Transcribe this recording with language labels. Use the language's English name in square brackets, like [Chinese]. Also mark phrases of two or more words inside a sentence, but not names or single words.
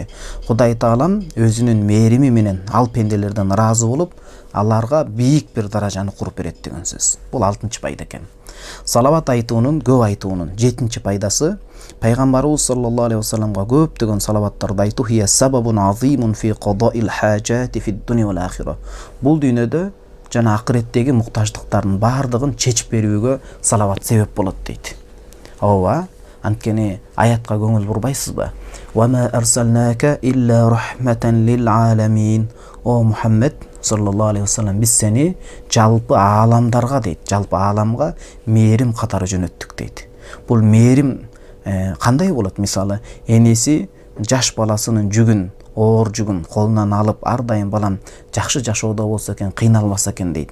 [Kyrgyz] Кудай Таалам өзүнүн мээрими менен ал пенделерден ыраазы болуп, аларга бийик бир даражаны куруп берет деген сөз. Бул 6-чы пайда экен. Салават айтуунун, көп айтуунун 7-чи пайдасы, пайгамбарыбыз [Arabic] صلى الله عليه وسلم [Kyrgyz] көптөгөн салаваттарды айтуу [Arabic] هي سبب عظيم في قضاء الحاجات في الدنيا والآخرة. [Kyrgyz] Бул дүйнөдө жана акыреттеги муктаждыктардын баардыгын чечип берүүгө салават себеп болот дейт. Ооба, анткени аятка көңүл бурбайсызбы? [Arabic] وما أرسلناك إلا رحمة للعالمين. [Kyrgyz] О Мухаммед [Arabic] صلى الله عليه وسلم, [Kyrgyz] биз сени жалпы ааламдарга дейт, жалпы ааламга мээрим катары жөнөттүк дейт. Бул мээрим кандай болот? Мисалы, энеси жаш баласынын жүгүн, оор жүгүн колунан алып, ар дайым балам жакшы жашоодо болсо экен, кыйналбаса экен дейт.